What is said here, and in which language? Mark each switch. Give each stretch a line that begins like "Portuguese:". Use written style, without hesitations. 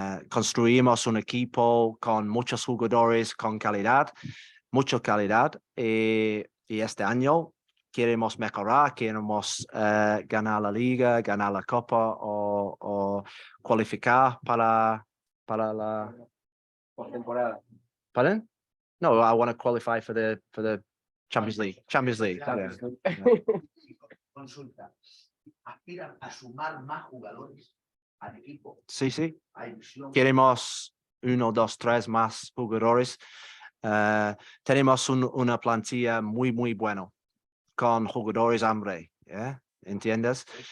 Spanish: Construimos un equipo con muchos jugadores con calidad, mucha calidad, y este año queremos mejorar, queremos ganar la liga, ganar la copa o cualificar para la temporada.
English: Pardon? No, I want to qualify for the Champions League. Yeah.
Spanish: Consulta. Aspiran a sumar más jugadores al equipo. Sí. Hay visión. Queremos 1, 2, 3 más jugadores. Tenemos una plantilla muy bueno con jugadores hambre, ¿yeah? ¿Entiendes?